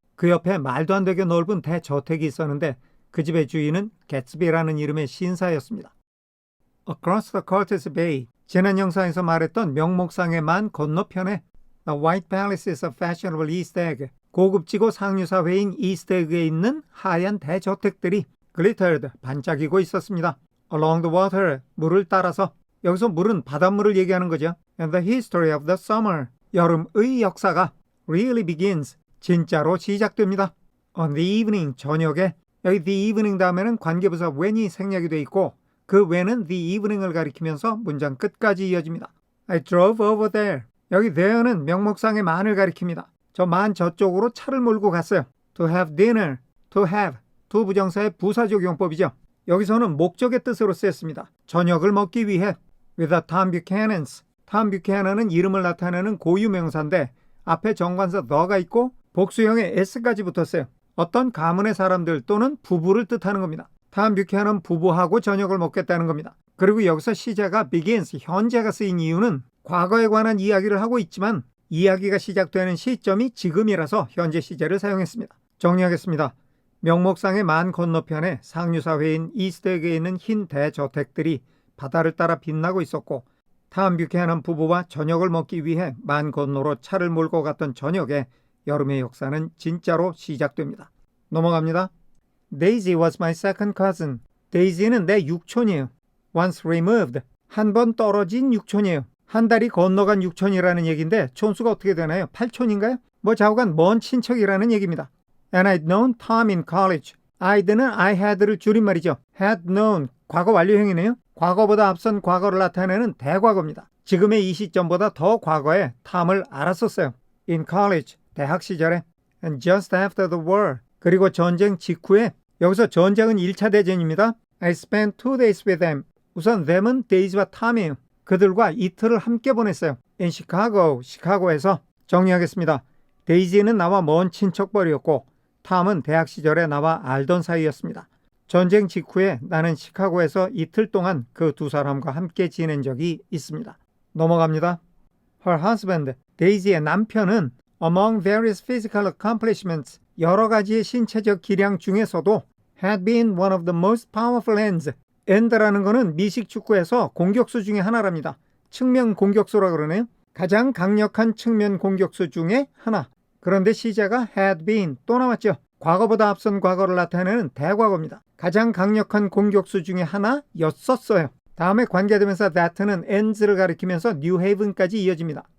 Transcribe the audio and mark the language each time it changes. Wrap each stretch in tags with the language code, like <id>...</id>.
<ko>그 옆에 말도 안 되게 넓은 대저택이 있었는데 그 집의 주인은 개츠비라는 이름의 신사였습니다.</ko> <en>Across the Curtis Bay,</en> <ko>지난 영상에서 말했던 명목상의 만 건너편에</ko> <en>The White Palaces of Fashionable East Egg,</en> <ko>고급지고 상류사회인 이스트에그에 있는 하얀 대저택들이</ko> <en>glittered,</en> <ko>반짝이고 있었습니다.</ko> <en>Along the water,</en> <ko>물을 따라서. 여기서 물은 바닷물을 얘기하는 거죠.</ko> <en>And the history of the summer,</en> <ko>여름의 역사가</ko> <en>really begins,</en> <ko>진짜로 시작됩니다.</ko> <en>On the evening,</en> <ko>저녁에. 여기 the evening 다음에는 관계부사 when이 생략이 돼 있고 그 when은 the evening을 가리키면서 문장 끝까지 이어집니다.</ko> <en>I drove over there.</en> <ko>여기 there는 명목상의 만을 가리킵니다. 저 만 저쪽으로 차를 몰고 갔어요.</ko> <en>To have dinner, to have,</en> <ko>두 부정사의 부사적 용법이죠. 여기서는 목적의 뜻으로 쓰였습니다. 저녁을 먹기 위해.</ko> <en>With the Tom Buchanans.</en> <ko>Tom Buchanan은 이름을 나타내는 고유명사인데 앞에 정관사 the가 있고 복수형의 s까지 붙었어요. 어떤 가문의 사람들 또는 부부를 뜻하는 겁니다. Tom Buchanan 부부하고 저녁을 먹겠다는 겁니다. 그리고 여기서 시제가 begins, 현재가 쓰인 이유는 과거에 관한 이야기를 하고 있지만 이야기가 시작되는 시점이 지금이라서 현재 시제를 사용했습니다. 정리하겠습니다. 명목상의 만 건너편에 상류사회인 이스트에그에 있는 흰 대저택들이 바다를 따라 빛나고 있었고 탐 뷰캐넌 부부와 저녁을 먹기 위해 만 건너로 차를 몰고 갔던 저녁에 여름의 역사는 진짜로 시작됩니다. 넘어갑니다.</ko> <en>Daisy was my second cousin.</en> <ko>데이지는 내 육촌이에요.</ko> <en>Once removed,</en> <ko>한 번 떨어진 육촌이에요. 한 달이 건너간 육촌이라는 얘기인데 촌수가 어떻게 되나요? 8촌인가요? 뭐 좌우간 먼 친척이라는 얘기입니다.</ko> <en>And I'd known Tom in college.</en> <ko>I'd는 I had를 줄임말이죠.</ko> <en>had known,</en> <ko>과거 완료형이네요. 과거보다 앞선 과거를 나타내는 대과거입니다. 지금의 이 시점보다 더 과거에 탐을 알았었어요.</ko> <en>In college,</en> <ko>대학 시절에.</ko> <en>And just after the war,</en> <ko>그리고 전쟁 직후에. 여기서 전쟁은 1차 대전입니다.</ko> <en>I spent 2 days with them.</en> <ko>우선 them은 데이지와 탐이에요. 그들과 이틀을 함께 보냈어요.</ko> <en>In Chicago,</en> <ko>시카고에서. 정리하겠습니다. 데이지는 나와 먼 친척벌이었고 탐은 대학 시절에 나와 알던 사이였습니다. 전쟁 직후에 나는 시카고에서 이틀 동안 그 두 사람과 함께 지낸 적이 있습니다. 넘어갑니다.</ko> <en>Her husband,</en> <ko>데이지의 남편은</ko> <en>among various physical accomplishments,</en> <ko>여러 가지의 신체적 기량 중에서도</ko> <en>had been one of the most powerful ends.</en> <ko>end라는 것은 미식축구에서 공격수 중에 하나랍니다. 측면 공격수라 그러네요. 가장 강력한 측면 공격수 중에 하나. 그런데 시제가 had been 또 나왔죠. 과거보다 앞선 과거를 나타내는 대과거입니다. 가장 강력한 공격수 중에 하나였었어요. 다음에 관계되면서 that는 ends를 가리키면서 New Haven까지 이어집니다.</ko>